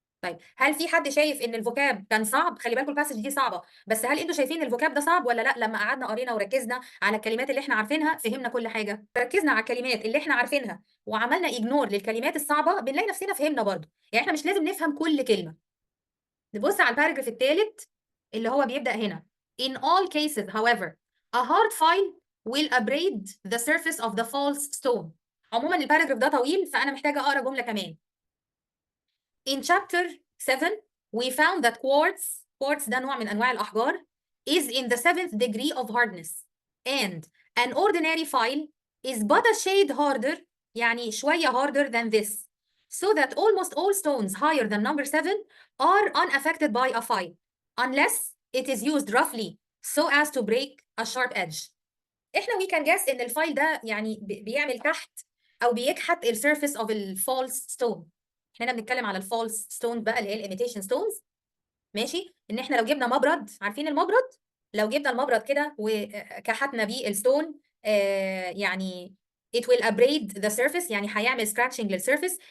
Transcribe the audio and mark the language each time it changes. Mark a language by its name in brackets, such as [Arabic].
[Arabic] طيب هل في حد شايف ان الفوكاب كان صعب؟ خلي بالكم الباسج دي صعبه، بس هل انتوا شايفين الفوكاب ده صعب ولا لا؟ لما قعدنا قرينا وركزنا على الكلمات اللي احنا عارفينها فهمنا كل حاجه. ركزنا على الكلمات اللي احنا عارفينها وعملنا اجنور للكلمات الصعبه بنلاقي نفسنا فهمنا برضه. يعني احنا مش لازم نفهم كل كلمه. نبص على الباراجراف الثالث اللي هو بيبدا هنا. [English] In all cases however a hard file will abrade the surface of the false stone. [Arabic] عموما الباراجراف ده طويل فانا محتاجه اقرا جمله كمان. [English] In chapter 7 we found that quartz [Arabic] ده نوع من انواع الاحجار [English] is in the 7th degree of hardness and an ordinary file is but a shade harder [Arabic] يعني شويه [English] harder than this so that almost all stones higher than number 7 are unaffected by a file unless it is used roughly so as to break a sharp edge. [Arabic] احنا [English] we can guess [Arabic] ان الفايل ده يعني بيعمل تحت او بيكحت السيرفيس اوف الفولس ستون. احنا بنتكلم على الفولس ستون بقى اللي هي الايميتيشن ستونز. ماشي، ان احنا لو جبنا مبرد، عارفين المبرد؟ لو جبنا المبرد كده وكحتنا بيه الستون يعني [English] it will abrade the surface [Arabic] يعني هيعمل scratching للسيرفيس.